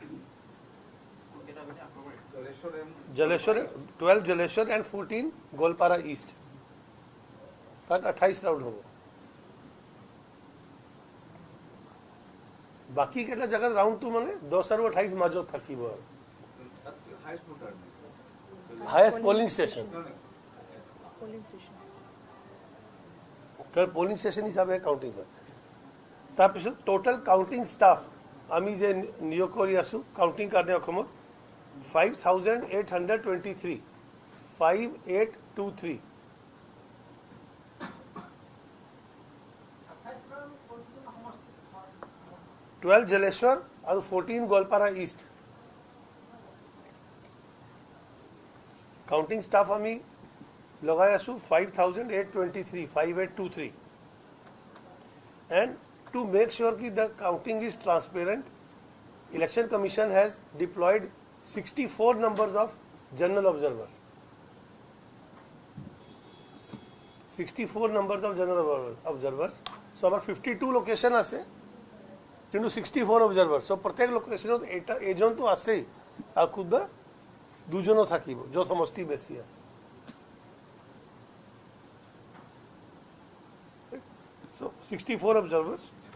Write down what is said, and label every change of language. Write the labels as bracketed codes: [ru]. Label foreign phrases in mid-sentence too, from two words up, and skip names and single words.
[as] জলেশ্বৰ 12 জলেশ্বৰ and 14 গোলপাৰা ইষ্ট তাত 28 ৰাউন্ড হ'ব বাকি কেটা জায়গাত রাউন্ডটো মানে 10 আৰু 28 মাজত থাকিব আৰু [en] highest polling station polling station [as] হিসাবে কাউন্টিং হয় তাৰপিছত [en] total counting staff [as] আমি যে নিয়োগ কৰি আছো কাউন্টিং কাৰণে অসমত 5823 5823 12 জলেশ্বৰ আৰু 14 গোলপাৰা ইষ্ট কাউন্টিং স্টাফ আমি লগাই আছো [en] 5823 and to make sure that the counting is transparent election commission has deployed 64 numbers of general observers 64 numbers of general observers so our 52 location [as] আছে কিন্তু 64 observers so প্রত্যেক লোকেশনত এটা এজন তো আছে আর খুদবা দুজনও থাকিব যত সমষ্টি বেশি আছে so 64 observers